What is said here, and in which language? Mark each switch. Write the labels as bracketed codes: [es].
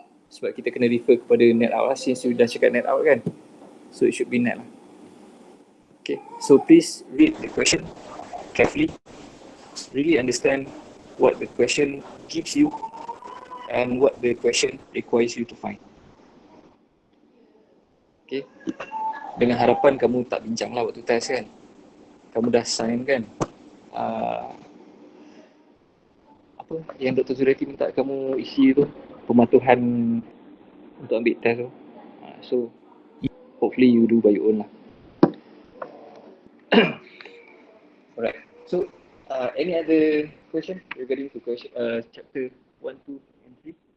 [ms] Sebab kita kena refer kepada net out lah, [en] since you [ms] dah cakap net out kan. [en] So it should be net [ms] lah. [en] Okay, so please read the question carefully. Really understand what the question gives you and what the question requires you to find. [ms] Okay, dengan harapan kamu tak bincang lah waktu test kan. Kamu dah sign kan apa yang Dr. Zurati minta kamu isi tu, pematuhan untuk ambil test tu. [en] So hopefully you do by your own lah. Alright, so any other question regarding to question chapter 1, 2 and 3?